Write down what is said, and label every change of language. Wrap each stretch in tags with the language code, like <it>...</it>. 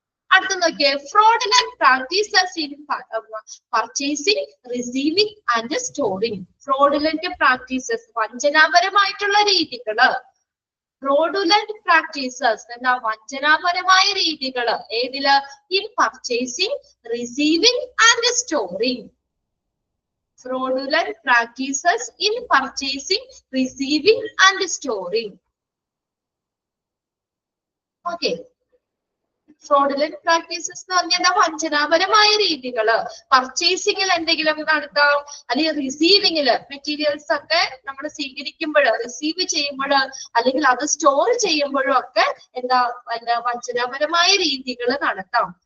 <ml>അടുത്ത നോക്കിയേ,</ml> <en>Fraudulent practices in purchasing, receiving and storing.</en> <ml>Fraudulent practices, വഞ്ചനാപരമായിട്ടുള്ള രീതികള്.</ml> <en>fraudulent practices എന്താ,</en> <ml>വഞ്ചനാപരമായ രീതികള് ഏതില്,</ml> <en>In purchasing, receiving and storing. Fraudulent practices in purchasing, receiving and storing. Okay.</en> <ml>Fraudulent practices എന്ന് പറഞ്ഞാൽ എന്താ, വഞ്ചനാപരമായ രീതികള്. പർച്ചേസിംഗിൽ എന്തെങ്കിലും നടത്താം, അല്ലെങ്കിൽ റിസീവിങ്ങില് മെറ്റീരിയൽസ് ഒക്കെ നമ്മൾ സ്വീകരിക്കുമ്പോൾ, റിസീവ് ചെയ്യുമ്പോൾ, അല്ലെങ്കിൽ അത് സ്റ്റോർ ചെയ്യുമ്പോഴും ഒക്കെ എന്താ വഞ്ചനാപരമായ രീതികൾ നടത്താം.</ml>